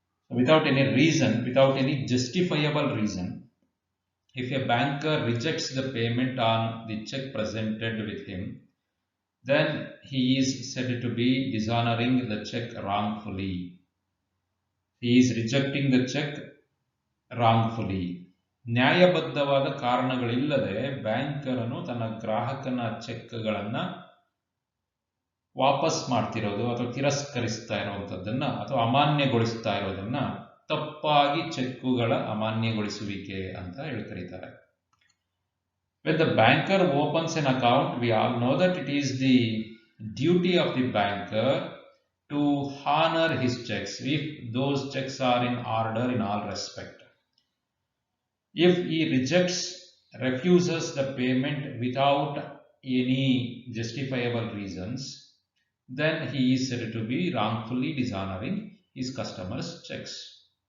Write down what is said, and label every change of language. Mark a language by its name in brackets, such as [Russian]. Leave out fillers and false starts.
[English] Without any reason, without any justifiable reason, if a banker rejects the payment on the check presented with him, then he is said to be dishonoring the check wrongfully. He is rejecting the check wrongfully. [Kannada] ನ್ಯಾಯಬದ್ಧವಾದ ಕಾರಣಗಳಿಲ್ಲದೆ ಬ್ಯಾಂಕರನು ತನ್ನ ಗ್ರಾಹಕನ ಚೆಕ್ಗಳನ್ನು ವಾಪಸ್ ಮಾಡ್ತಿರೋದು ಅಥವಾ ತಿರಸ್ಕರಿಸ್ತಾ ಇರುವಂಥದ್ದನ್ನು ಅಥವಾ ಅಮಾನ್ಯಗೊಳಿಸ್ತಾ ಇರೋದನ್ನ ತಪ್ಪಾಗಿ ಚೆಕ್ಕುಗಳ ಅಮಾನ್ಯಗೊಳಿಸುವಿಕೆ ಅಂತ ಕರೀತಾರೆ. [English] When the banker opens an account, we all know that it is the duty of the banker to honor his checks if those checks are in order in all respect. If he refuses the payment without any justifiable reasons, then he is said to be wrongfully dishonoring his customer's checks.